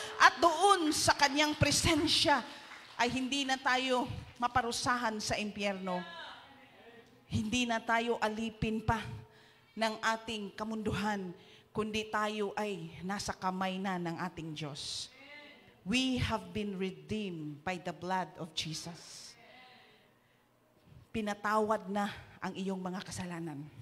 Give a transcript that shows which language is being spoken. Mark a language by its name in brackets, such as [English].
[Filipino] At doon sa kanyang presensya, ay hindi na tayo maparusahan sa impyerno. Hindi na tayo alipin pa ng ating kamunduhan, kundi tayo ay nasa kamay na ng ating Diyos. [English] We have been redeemed by the blood of Jesus. [Filipino] Pinatawad na ang iyong mga kasalanan.